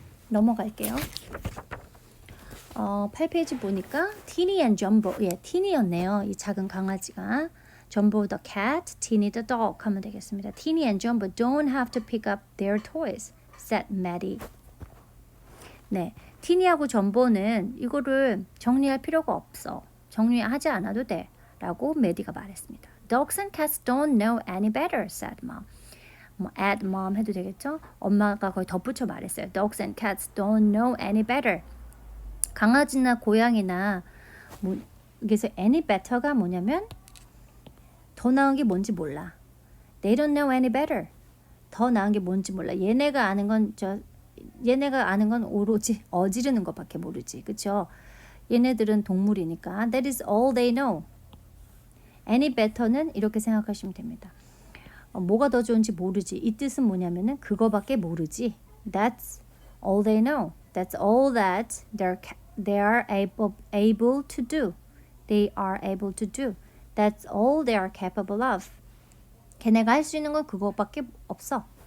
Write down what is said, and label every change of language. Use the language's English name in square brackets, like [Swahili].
[Korean] 넘어갈게요. 8페이지 보니까 Teeny and Jumbo, Teeny였네요. 이 작은 강아지가 [English] Jumbo the cat, Teeny the dog [Korean] 하면 되겠습니다. [English] Teeny and Jumbo don't have to pick up their toys, said Maddie. [Korean] 네, 티니하고 점보는 이거를 정리할 필요가 없어. 정리하지 않아도 돼. 라고 메디가 말했습니다. [English] Dogs and cats don't know any better, said mom. [Korean] 뭐 [English] add mom [Korean] 해도 되겠죠? 엄마가 거의 덧붙여 말했어요. [English] Dogs and cats don't know any better. [Korean] 강아지나 고양이나 뭐 그래서 [English] any better [Korean] 가 뭐냐면 더 나은 게 뭔지 몰라. [English] They don't know any better. [Korean] 더 나은 게 뭔지 몰라. 얘네가 아는 건 오로지 어지르는 것밖에 모르지. 그렇죠? 얘네들은 동물이니까 [English] that is all they know. any better [Korean] 는 이렇게 생각하시면 됩니다. 뭐가 더 좋은지 모르지. 이 뜻은 뭐냐면은 그거밖에 모르지. [English] That's all they know. That's all that they are able to do. They are able to do. That's all they are capable of. [Korean] 걔네가 할 수 있는 건 그거밖에 없어.